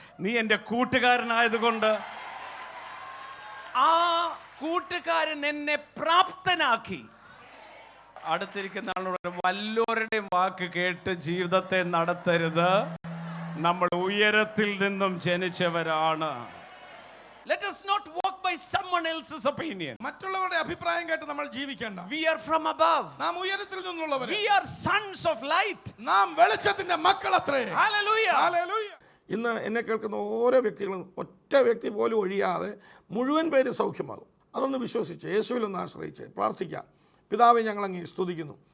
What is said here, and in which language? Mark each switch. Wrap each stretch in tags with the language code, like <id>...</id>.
<ml>നീ എൻ്റെ കൂട്ടുകാരനായതുകൊണ്ട് ആ കൂട്ടുകാരൻ എന്നെ പ്രാപ്തനാക്കി. അടുത്തിരിക്കുന്ന ആളോട് വല്ലോരുടെയും വാക്ക് കേട്ട് ജീവിതത്തെ നടത്തരുത്. നമ്മൾ ഉയരത്തിൽ നിന്നും ജനിച്ചവരാണ്.</ml> <en>Let us not walk by someone else's opinion.</en> <ml>മറ്റുള്ളവരുടെ അഭിപ്രായം കേട്ട് നമ്മൾ ജീവിക്കേണ്ട.</ml> <en>We are from above.</en> <ml>നാം ഉയരത്തിൽ നിന്നുള്ളവർ.</ml> <en>We are sons of light.</en> <ml>നാം വെളിച്ചത്തിന്റെ മക്കളത്രേ.</ml> <en>Hallelujah.</en> <ml>ഹല്ലേലൂയ. ഇന്ന് എന്നെ കേൾക്കുന്ന ഓരോ വ്യക്തികളും ഒറ്റ വ്യക്തി പോലും ഒഴിയാതെ മുഴുവൻ പേര് സൗഖ്യമാകും. അതൊന്ന് വിശ്വസിച്ച് യേശുവിലൊന്ന് ആശ്രയിച്ച് പ്രാർത്ഥിക്കാം. പിതാവേ, ഞങ്ങൾ അങ്ങേ സ്തുതിക്കുന്നു.</ml>